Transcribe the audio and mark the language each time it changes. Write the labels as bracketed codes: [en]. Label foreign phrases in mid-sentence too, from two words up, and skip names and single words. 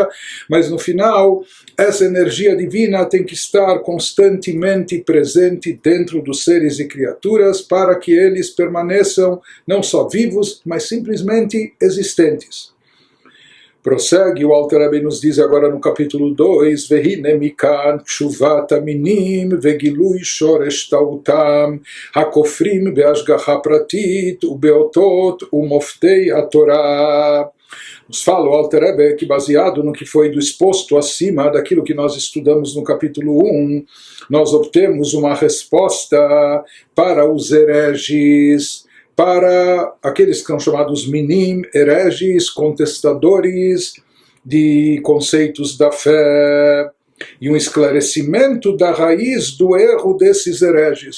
[pt] Mas no final, essa energia divina tem que estar constantemente presente dentro dos seres e criaturas para que eles permaneçam não só vivos, mas simplesmente existentes. Prossegue, o Alter Rebbe nos diz agora no capítulo 2, [he] והנה מכאן תשובת המינים וגילוי שורש טעותם הכופרים בהשגחה פרטית ובאותות ומופתי התורה. [pt] Nos fala o Alter Rebbe que, baseado no que foi do exposto acima daquilo que nós estudamos no capítulo 1, nós obtemos uma resposta para os hereges, para aqueles que são chamados minim, hereges, contestadores de conceitos da fé, e um esclarecimento da raiz do erro desses hereges.